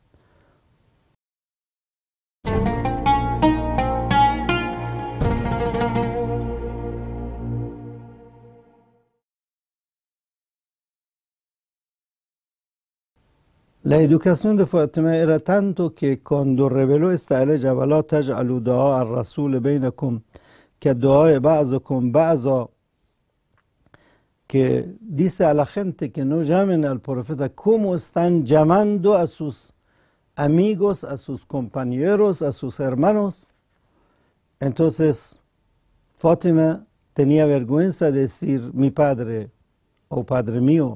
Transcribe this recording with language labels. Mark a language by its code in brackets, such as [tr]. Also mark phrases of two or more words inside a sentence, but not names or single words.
[es] La educación de Fátima era tanto que cuando reveló esta ley, [ar] وَلَا تَجْعَلُوا دُعَاءَ الرَّسُولِ بَيْنَكُمْ كَدُعَاءِ بَعْضِكُمْ بَعْضًا, [es] que dice a la gente que no llamen al profeta como están llamando a sus amigos, a sus compañeros, a sus hermanos. Entonces, Fátima tenía vergüenza de decir mi padre o padre mío.